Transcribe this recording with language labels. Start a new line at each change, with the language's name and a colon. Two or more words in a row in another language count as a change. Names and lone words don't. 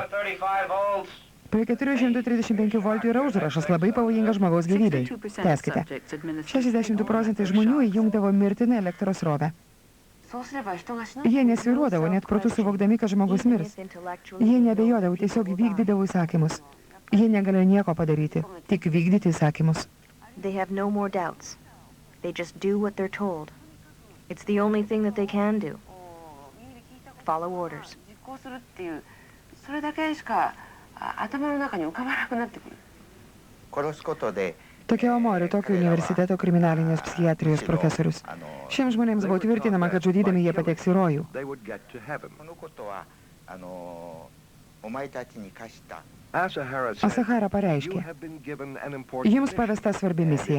Lithuanian: Prie 435 voltų yra užrašas, labai pavojingas žmogaus gyvybei. Tęskite. 62% žmonių įjungdavo mirtiną elektros srovę. Jie nesviruodavo, net protų suvokdami, kad žmogus mirs. Jie nebejodavo, tiesiog vykdydavo įsakymus. Jie negalėjo nieko padaryti, tik vykdyti įsakymus.
English: They have no more doubts. They just do what they're told. It's the only thing that they can do. Follow orders.
Lithuanian: Tokia Omori, Tokio universiteto kriminalinės psichiatrijos profesorius. Šiems žmonėms buvo tvirtinama, kad žudydami jie pateks į rojų. Asahara pareiškė, jums pavesta svarbi misija.